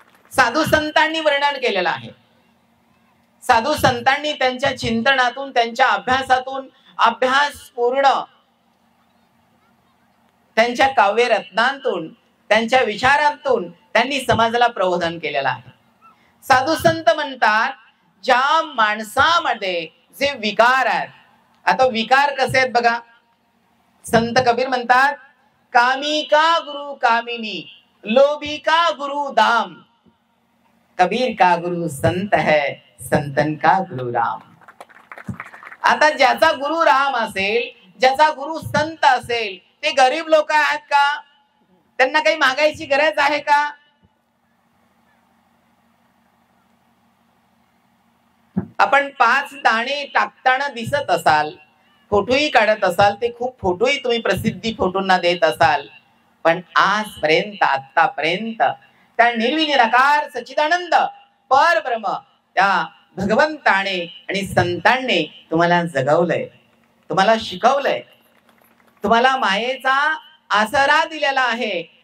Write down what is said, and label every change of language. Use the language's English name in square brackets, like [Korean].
[Marathi] साधू संतांनी वर्णन केलेलं आहे. साधू संतांनी त्यांच्या चिंतनातून, त्यांच्या अभ्यासातून, अभ्यास पूर्ण त्यांच्या काव्य रत्नांतून, त्यांच्या विचारांतून त्यांनी समाजाला प्रबोधन केलेलं आहे. साधू संत म्हणतात, ज्या माणसामध्ये जे विकार आहेत, आता विकार कसे आहेत बघा. संत कबीर म्हणतात, [Hindi] कामी का गुरु कामिनी लोभी का गुरु दाम, कबीर का गुरु संत है, संतन का गुरु राम. [Marathi] आता ज्याचा गुरु राम असेल, ज्याचा गुरु संत असेल, ते गरीब लोक आहेत का? त्यांना काही मागायची गरज आहे का? आपण 5 दाणे टाकताना दिसत असाल, फोटोही काढत असाल, ते खूप फोटोही तुम्ही प्रसिद्धी फोटोंना देत असाल, पण आजपर्यंत आतापर्यंत त्या निर्विण निराकार सच्चिदानंद परब्रह्म त्या भगवंताने आणि संतांनी तुम्हाला जगवलंय, तुम्हाला शिकवलंय, तुम्हाला मायेचा आसरा दिलेला आहे.